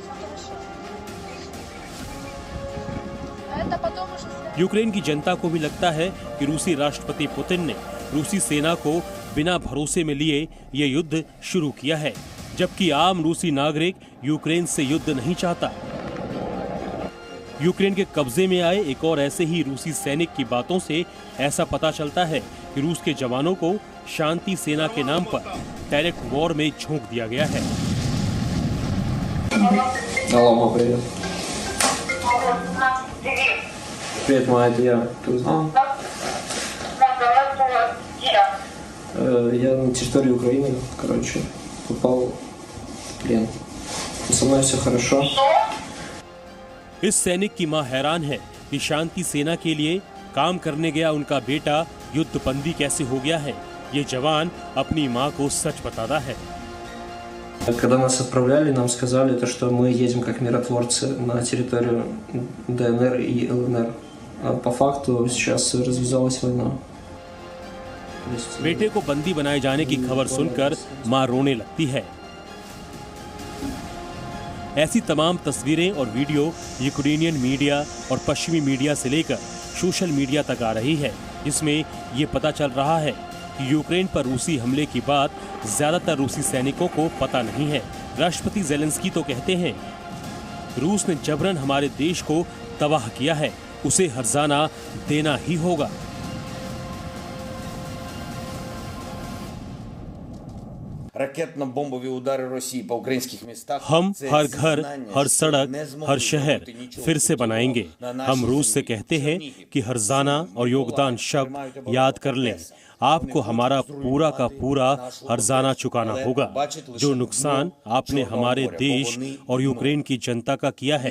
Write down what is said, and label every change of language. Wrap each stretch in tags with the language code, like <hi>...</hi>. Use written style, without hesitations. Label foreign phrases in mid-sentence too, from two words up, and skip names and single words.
<hi>यूक्रेन की जनता को भी लगता है कि रूसी राष्ट्रपति पुतिन ने रूसी सेना को बिना भरोसे में लिए ये युद्ध शुरू किया है, जबकि आम रूसी नागरिक यूक्रेन से युद्ध नहीं चाहता। यूक्रेन के कब्जे में आए एक और ऐसे ही रूसी सैनिक की बातों से ऐसा पता चलता है कि रूस के जवानों को शांति सेना के नाम पर</hi> <en>direct war</en> <hi>में झोंक दिया गया है।</hi> <ru>Привет, моя Адия. Ты узнал? Я на территории Украины, попал в плен. Со мной все хорошо.</ru> <hi>इस सैनिक की मां हैरान है कि शांति सेना के लिए काम करने गया उनका बेटा युद्धबंदी कैसे हो गया है। ये जवान अपनी मां को सच बताता है।</hi> <ru>Когда нас отправляли, нам сказали, что мы едем как миротворцы на территорию ДНР и ЛНР. А по факту сейчас развязалась война.</ru> <hi>बेटे को बंदी बनाए जाने की खबर सुनकर मां रोने लगती है। ऐसी तमाम तस्वीरें और वीडियो</hi> <en>Ukrainian media</en> <hi>और पश्चिमी मीडिया से लेकर</hi> <en>social media</en> <hi>तक आ रही है, जिसमें ये पता चल रहा है कि यूक्रेन पर रूसी हमले की बात ज्यादातर रूसी सैनिकों को पता नहीं है। राष्ट्रपति जेलेंस्की तो कहते हैं रूस ने जबरन हमारे देश को तबाह किया है, उसे हर्जाना देना ही होगा।</hi> <uk>Ракетно-бомбові удари Росії по українських містах.</uk> <hi>हम हर घर, हर सड़क, हर शहर फिर से बनाएंगे। हम रूस से कहते हैं कि हर्जाना और योगदान शब्द याद कर लें। आपको हमारा पूरा का पूरा हर्जाना चुकाना होगा। जो नुकसान आपने हमारे देश और यूक्रेन की जनता का किया है।</hi>